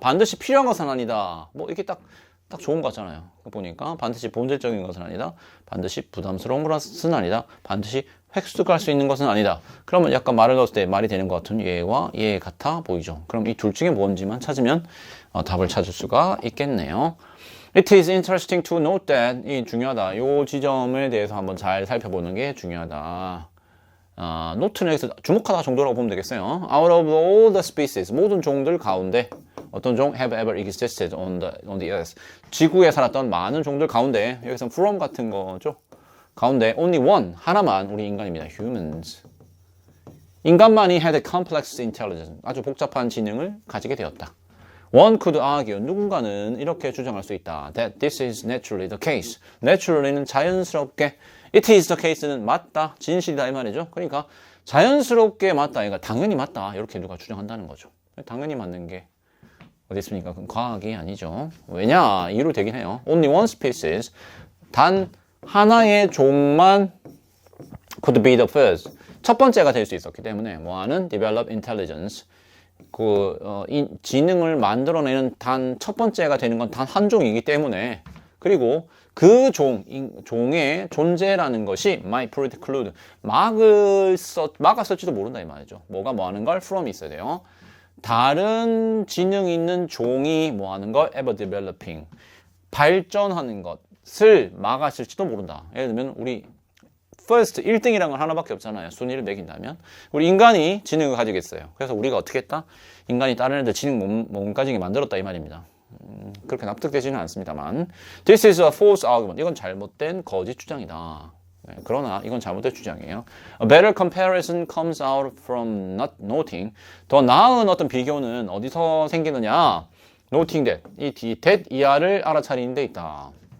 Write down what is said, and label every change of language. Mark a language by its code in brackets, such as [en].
[ko] 반드시 필요한 것은 아니다. 이게 딱 좋은 거 같잖아요. 보니까 반드시 본질적인 것은 아니다. 반드시 부담스러운 것은 아니다. 반드시 획득할 수 있는 것은 아니다. 그러면 약간 말을 넣었을 때 말이 되는 것 같은 얘와 얘 같아 보이죠? 그럼 이 둘 중에 뭔지만 찾으면 답을 찾을 수가 있겠네요. [en] It is interesting to note that. [ko] 이 중요하다. 이 지점에 대해서 한번 잘 살펴보는 게 중요하다. 노트는 여기서 주목하다 정도라고 보면 되겠어요. [en] Out of all the species, [ko] 모든 종들 가운데 어떤 종 [en] have ever existed on the earth. [ko] 지구에 살았던 많은 종들 가운데 여기서는 from 같은 거죠. 가운데 [en] only one, [ko] 하나만 우리 인간입니다. [en] humans. [ko] 인간만이 [en] had a complex intelligence. [ko] 아주 복잡한 지능을 가지게 되었다. [en] One could argue, [ko] 누군가는 이렇게 주장할 수 있다. [en] That this is naturally the case. [ko] naturally는 자연스럽게, it is the case는 맞다, 진실이다 이 말이죠. 그러니까 자연스럽게 맞다, 그러니까 당연히 맞다 이렇게 누가 주장한다는 거죠. 당연히 맞는 게 어디 있습니까? 그건 과학이 아니죠. 왜냐? 이유로 되긴 해요. [en] Only one species, [ko] 단 하나의 종만 [en] could be the first. [ko] 첫 번째가 될 수 있었기 때문에 뭐하는 [en] develop intelligence. [ko] 이 지능을 만들어내는 단 첫 번째가 되는 건 단 한 종이기 때문에 그리고 그 종의 존재라는 것이 [en] might preclude [ko] 막았을지도 모른다 이 말이죠. 뭐가 뭐 하는 걸 from이 있어야 돼요. 다른 지능 있는 종이 뭐 하는 걸 [en] ever developing [ko] 발전하는 것을 막았을지도 모른다. 예를 들면 우리 first 1등이라는 건 하나밖에 없잖아요. 순위를 매긴다면. 우리 인간이 지능을 가지겠어요. 그래서 우리가 어떻게 했다? 인간이 다른 애들 지능 못 가지게 만들었다 이 말입니다. 그렇게 납득되지는 않습니다만. [en] This is a false argument. [ko] 이건 잘못된 거짓 주장이다. 네, 그러나 이건 잘못된 주장이에요. [en] A better comparison comes out from not noting. [ko] 더 나은 어떤 비교는 어디서 생기느냐? [en] Noting that. [ko] 이 that 이하를 알아차리는 데 있다.